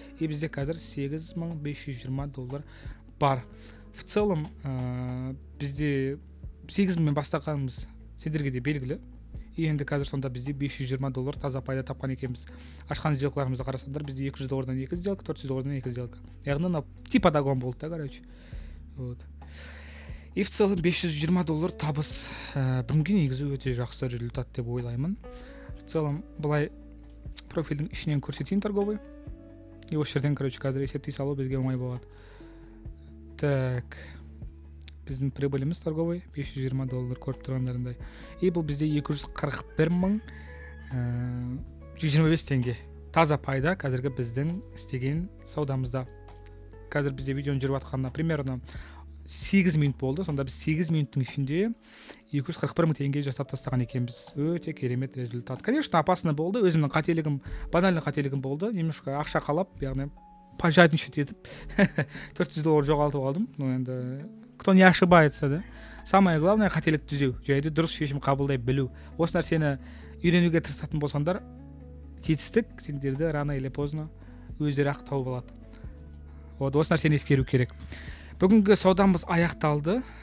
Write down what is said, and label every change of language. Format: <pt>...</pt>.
<kk>И бізде қазір $8520 бар. В целом бізде 8000 бастағанымыз сендерге де белгілі. И енді қазір сонда бізде $520 таза пайда тапқан екенбіз. Ашқан сделкаларымызды қарасаңдар, бізде $200 2 сделка, $400 2 сделка. Яғни типа догон болды да, короче. Вот. И в целом $520 табыс бүгінге негізі өте жақсы результат деп ойлаймын.</kk> <ru>В целом</ru> <kk>былай профильдің ішінен көрсетейін торговый. И осы жерден, короче, қазір есептей салу бізге оңай болады. Так, біздің прибыліміз торговый $520 көріп тұрғандарындай. И бұл бізде 241.125 теңге. Таза пайда қазіргі біздің істеген саудамызда. Қазір бізде видеоны жүріп атқанына примерно 8 минут болды. Сонда біз 8 минуттың ішінде 241 мың теңге жасап тастаған екенбіз. Өте керемет результат.</kk> <ru>Конечно,</ru> <kk>опасно болды. Өзімнің қателігім, банальный қателігім болды.</kk> <ru>Немножко</ru> <kk>ақша қалап, яғни пожадничать етіп $400 жоғалтып алдым.</kk> <ru>Ну енді кто не ошибается, да? Самое главное</ru> <kk>қателік түзеу, жайды дұрыс шешім қабылдай білу. Осы нәрсені үйренуге тырысатын болсаңдар, жетістік сендерді</kk> <ru>рано или поздно</ru> <kk>өздері ақ тауып алады. Вот, осы нәрсені ескеру керек. Бүгінгі саудамыз аяқталды.</kk>